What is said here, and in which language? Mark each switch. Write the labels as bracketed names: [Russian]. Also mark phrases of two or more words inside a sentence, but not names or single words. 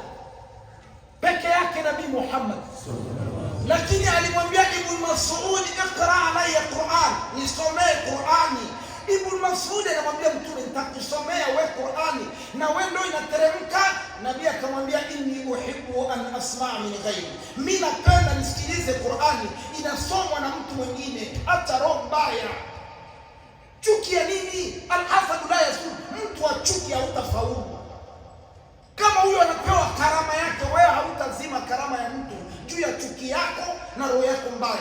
[Swahili] Peke yake Nabii Muhammad. Lakini alimwambia Ibn Mas'ud, [Arabic] "اقرأ علي القرآن." [Swahili] Nisomee Qur'ani. Ibn Mas'ud anamwambia Mtume, "Nitakusomea wewe Qur'ani na wewe ndio inateremka." Nabii akamwambia, [Arabic] "إني أحب أن أسمع من غيري." [Swahili] Mimi napenda nisikilize Qur'ani inasomwa na mtu mwingine, hata roho mbaya. Chuki ya nini? [Arabic] الحاسد لا يسود. [Swahili] Mtu wa chuki hautafaulu. Kama huyo anapewa karama yake, wewe hautazima karama ya mtu juu ya chuki yako na roho yako mbaya.